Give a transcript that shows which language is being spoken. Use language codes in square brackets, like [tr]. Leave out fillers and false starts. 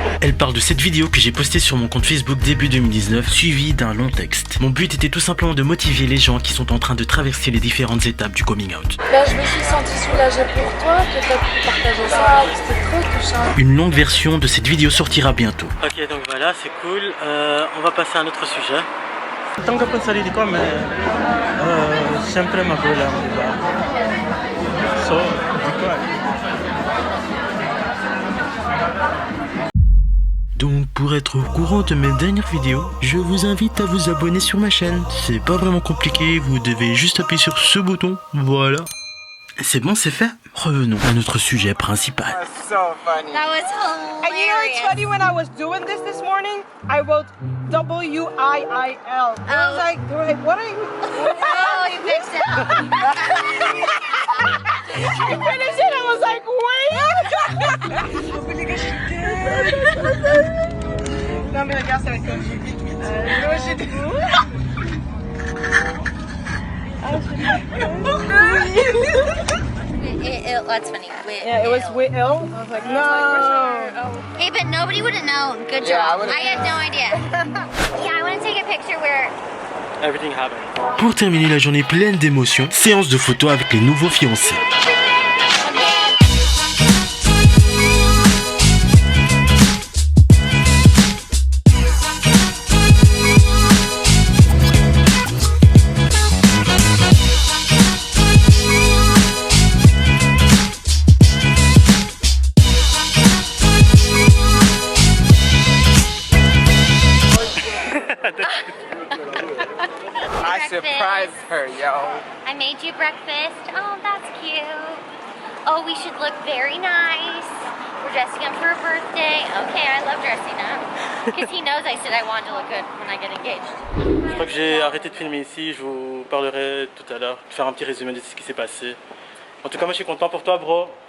[fr] Elle parle de cette vidéo que j'ai postée sur mon compte Facebook début 2019, suivie d'un long texte. Mon but était tout simplement de motiver les gens qui sont en train de traverser les différentes étapes du coming out. Ben, je me suis sentie soulagée pour toi que tu as pu partager ça, c'était trop touchant. Une longue version de cette vidéo sortira bientôt. Ok, donc voilà, c'est cool. On va passer à un autre sujet. Tanto pensare di come sempre ma quella so di qua. Donc pour être au courant de mes dernières vidéos, je vous invite à vous abonner sur ma chaîne. C'est pas vraiment compliqué, vous devez juste appuyer sur ce bouton, voilà. C'est bon, c'est fait. Revenons à notre sujet principal. [en] That's so funny. That was And you know it's hilarious. funny, when I was doing this morning, I wrote WIIL. I was like, they were like, what are you? Oh, you fixed it. I finished it, I was like, wait. [fr] Non mais regarde, ça va être comme [en] That's funny. Yeah, it was WIIL. I was like, no. Hey, but nobody would have known. Good Yeah, job. I had no idea. Yeah, I want to take a picture where. Everything happened. [fr] Pour terminer la journée pleine d'émotions, séance de photos avec les nouveaux fiancés. [en] I surprised her, yo. I made you breakfast. Oh, that's cute. Oh, we should look very nice. We're dressing up for her birthday. Okay, I love dressing up. Because he knows I said I wanted to look good when I get engaged. [fr] Je crois que j'ai arrêté de filmer ici, je vous parlerai tout à l'heure, faire un petit résumé de ce qui s'est passé. En tout cas, moi je suis content pour toi, bro.